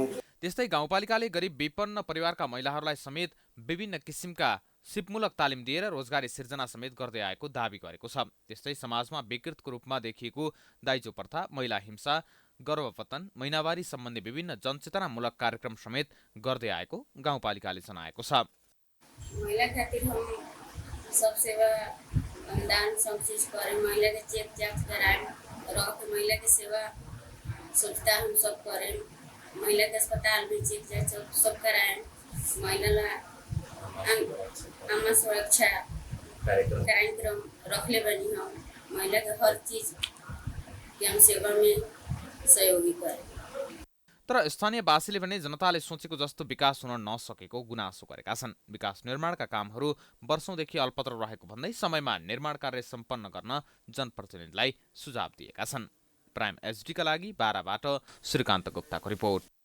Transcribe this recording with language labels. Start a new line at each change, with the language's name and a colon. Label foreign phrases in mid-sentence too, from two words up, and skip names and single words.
Nepali: त्यस्तै गाउँपालिकाले गरिब विपन्न परिवारका महिलाहरूलाई समेत विभिन्न किसिमका सिपमूलक तालिम दिएर रोजगारी सिर्जना समेत गर्दै आएको दावी गरेको छ। त्यस्तै समाजमा विकृतको रूपमा देखिएको दाइजो प्रथा, महिला हिंसा, गर्भपतन, महिनावारी सम्बन्धी विभिन्न जनचेतनामूलक कार्यक्रम समेत गर्दै आएको गाउँपालिकाले जनाएको छ।
Bhojpuri: महिला खातिर हम सब सेवा अनुदान सब चीज करें, महिला के चेक जांच कराएं, रह के महिला की सेवा स्वच्छता हम सब करें, महिला के अस्पताल में चेक जांच सब कराएं, महिला आमा सुरक्षा कार्यक्रम रखले बनी हम महिला के हर चीज के हम सेवा में सहयोगी करें।
Nepali: तर स्थानीयवासीले भने जनताले सोचेको जस्तो विकास हुन नसकेको गुनासो गरेका छन्। विकास निर्माणका कामहरू वर्षौंदेखि अल्पत्र रहेको भन्दै समयमा निर्माण कार्य सम्पन्न गर्न जनप्रतिनिधिलाई सुझाव दिएका छन्। प्राइम एचडीका लागि बाराबाट श्रीकान्त गुप्ताको रिपोर्ट।